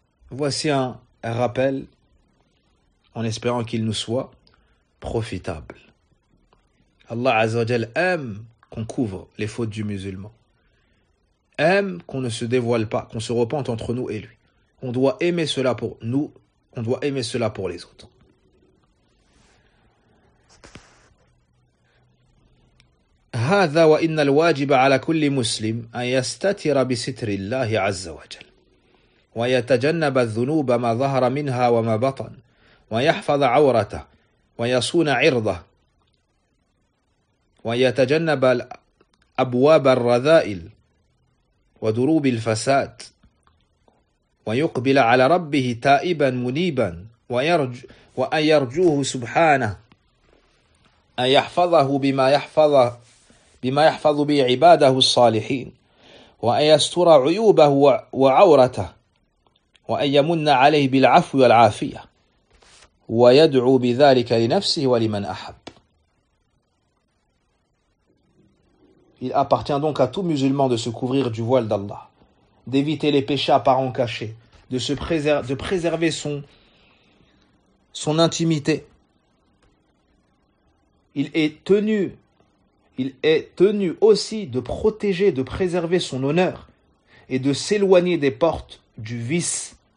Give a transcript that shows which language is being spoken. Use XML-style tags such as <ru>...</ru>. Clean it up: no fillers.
<fr>Voici un rappel, en espérant qu'il nous soit profitable. Allah Azza wa Jal aime qu'on couvre les fautes du musulman. Aime qu'on ne se dévoile pas, qu'on se repente entre nous et lui. On doit aimer cela pour nous, on doit aimer cela pour les autres.</fr> <ar>هذا وإن الواجب على كل مسلم أن يستتر بستر الله عز وجل ويتجنب الذنوب ما ظهر منها وما بطن ويحفظ عورته ويصون عرضه ويتجنب أبواب الرذائل ودروب الفساد ويقبل على ربه تائبا منيبا وأن يرجوه سبحانه أن يحفظه بما يحفظه بما يحفظ به عباده الصالحين وأن يستر عيوبه وعورته وأن يمن عليه بالعفو والعافية ويدعو بذلك لنفسه ولمن أحب.</ar> <fr>Il appartient donc à tout musulman de se couvrir du voile d'Allah, d'éviter les péchés apparents cachés, de préserver son intimité. Il est tenu aussi de protéger, de préserver son honneur et de s'éloigner des portes du vice,</fr>